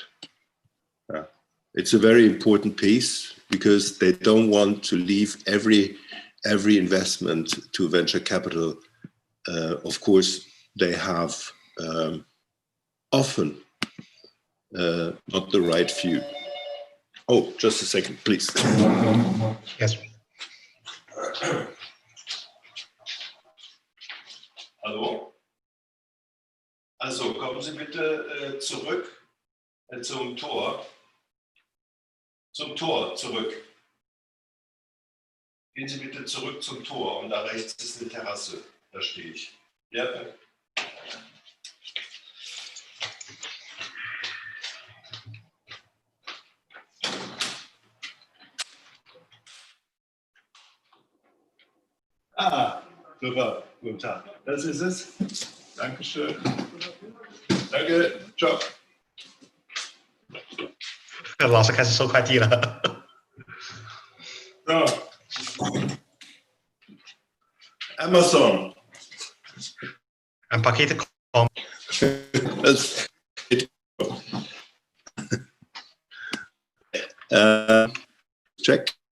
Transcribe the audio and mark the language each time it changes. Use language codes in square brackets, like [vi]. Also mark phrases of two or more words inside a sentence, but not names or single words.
[en] It's a very important piece because they don't want to leave every investment to venture capital. Of course, they have often not the right view. Oh, just a second, please. Yes. [de] Hallo? Also kommen Sie bitte zurück zum Tor. Zum Tor zurück. Gehen Sie bitte zurück zum Tor und da rechts ist eine Terrasse. Da stehe ich. Ja. Ah, super. Guten Tag. Das ist es. Dankeschön. Danke. Ciao. [zh] 老师开始收快递了。 [de] So. Amazon. Ein Paket kommt. Das check.